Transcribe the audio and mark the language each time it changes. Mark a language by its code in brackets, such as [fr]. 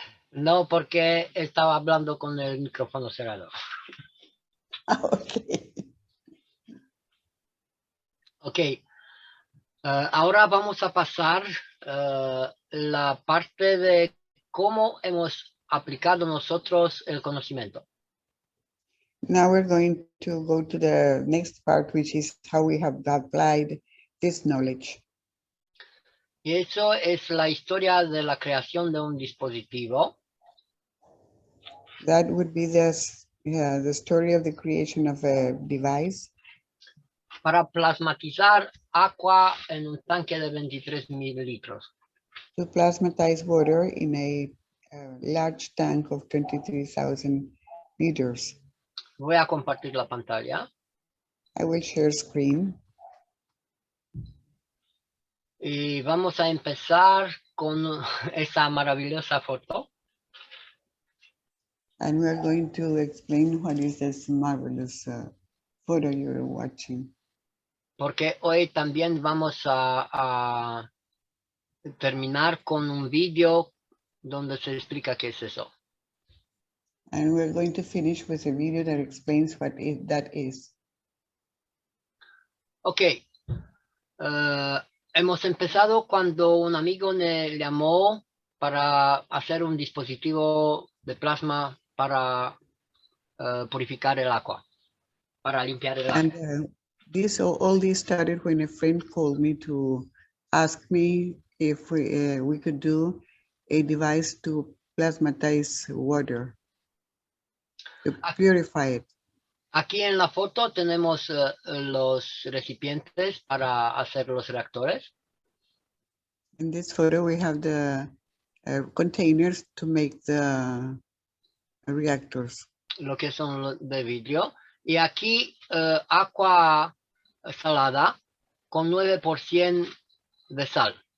[es] No, porque estaba hablando con el micrófono cerrado. Ok. Ok. Ahora vamos a pasar la parte de cómo hemos aplicado nosotros el conocimiento. [en] Now we're going to go to the next part, which is how we have applied this knowledge. [es] Y eso es la historia de la creación de un dispositivo. [en] That would be the story of the creation of a device. [es] Para plasmatizar agua en un tanque de 23,000 litros. [en] To plasmatize water in a large tank of 23,000 liters. [es] Voy a compartir la pantalla. [en] I will share screen. [es] Y vamos a empezar con esa maravillosa foto. [en] And we're going to explain what is this marvelous photo you're watching. [es] Porque hoy también vamos a terminar con un video donde se explica qué es eso. [en] And we're going to finish with a video that explains what that is. Ok. [es] Hemos empezado cuando un amigo me llamó para hacer un dispositivo de plasma para purificar el agua, para limpiar el agua. [en] And all this started when a friend called me to ask me if we could do a device to plasmatize water, to purify it. [es] Aquí en la foto tenemos los recipientes para hacer los reactores. [en] In this photo, we have the containers to make the reactors. [es] lo que son de vidrio. Y aquí agua salada con 9% de sal.